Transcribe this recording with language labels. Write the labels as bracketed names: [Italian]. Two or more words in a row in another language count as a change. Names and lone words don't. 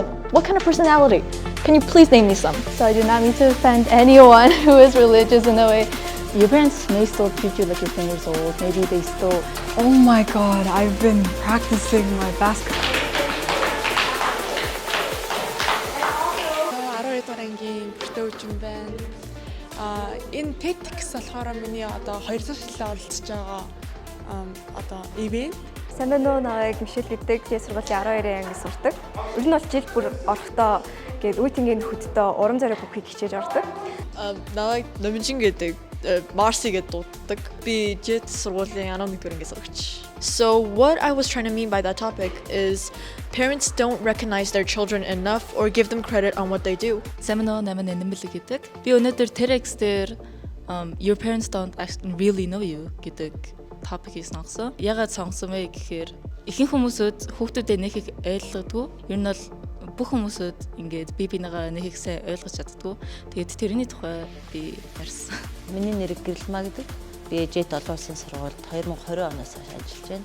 [English] What kind of personality? Can you please name me some? So I do not mean to offend anyone who is religious in a way. Your parents may still treat you like you're 10 years old. Maybe they still... Oh my God, I've been practicing my basketball. [Mongolian] 12 дугаар ангийн бүртгүүлж байна. Энэ TEDx болохоор миний одоо 2 дахь жилээр оролцож байгаа одоо ивент. Сайн байна уу, намайг Мишель гэдэг. Би сургуулийн 12-ын ангид сурдаг. Ер нь бол жил бүр орохдоо гээд үеийнгийн хөддөө урам зориг бүхийг хичээж ордог. Намайг Номжин гэдэг Марси гэдэг дууддаг. Би Jet сургуулийн 11-р ангийн сурагч. [English] So what I was trying to mean by that topic is parents don't recognize their children enough or give them credit on what they do. [Mongolian] Сайн байна уу, намайг Нэмэлэг гэдэг. Би өнөөдөр TEDx дээр [English] your parents don't actually really know you [Mongolian] гэдэг топикийг сонгосон. Ягаад сонгосон бэ гэхээр ихэнх хүмүүсүүд хүүхдүүдээ нэг их ойлгодгүй. Ер нь бол бүх хүмүүсүүд ингээд бинийгаа нэг их сайн ойлгож чаддгүй. Тэгээд тэрний тухай би ярьсан. Миний нэр Гэрэлмаа гэдэг. Би Jet олон улсын сургуульд 2020 оноос хойш ажиллаж байна.